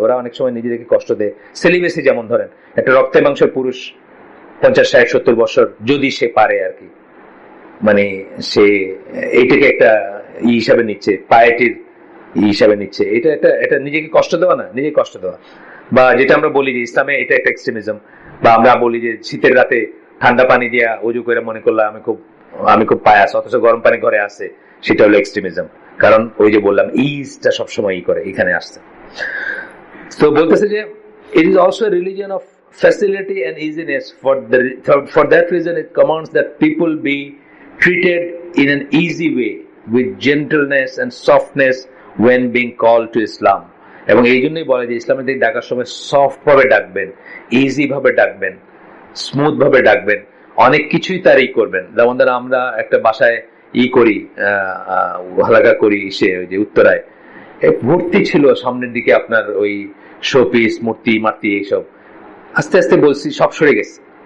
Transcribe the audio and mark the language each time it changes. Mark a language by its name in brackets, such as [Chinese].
[Bangla] ওরা অনেক সময় নিজেদেরকে কষ্ট দেয়। সেলিবেসি, যেমন ধরেন একটা রক্তে মাংসের পুরুষ 50, 60, 70 বছর যদি সে পারে আর কি, মানে সে এইটাকে একটা হিসাবে নিচ্ছে, পায়েটির হিসাবে নিচ্ছে, এটা নিজেকে কষ্ট দেওয়া না, নিজেকে কষ্ট দেওয়া। বা যেটা আমরা বলি যে ইসলামে এটা একটা এক্সট্রিমিজম, বা আমরা বলি যে শীতের রাতে ঠান্ডা পানি দিয়া ওযু করে মনে করলাম আমি খুব পায়াস, অথচ গরম পানি ঘরে আছে, সেটা হলো এক্সট্রিমিজম। কারণ ওই যে বললাম ইজটা সবসময় করে এখানে আসছে। তো বলতেছে যে [English] it is also a religion of facility and easiness. For that reason it commands that people be treated in an easy way with gentleness and softness when being called to Islam. [Bangla] এবং এই জন্যই বলে যে ইসলামের দিকে ডাকার সময় soft ভাবে ডাকবেন, ইজি ভাবে ডাকবেন, স্মুথ ভাবে ডাকবেন, অনেক কিছুই তারই করবেন। যেমন ধর আমরা একটা বাসায় করি, হালাকা করি, সে ওই যে উত্তরায় ভর্তি ছিল সামনের দিকে আপনার ওই শোপিস, মূর্তি মার্তি এইসব, আস্তে আস্তে বলছি সব সরে গেছে।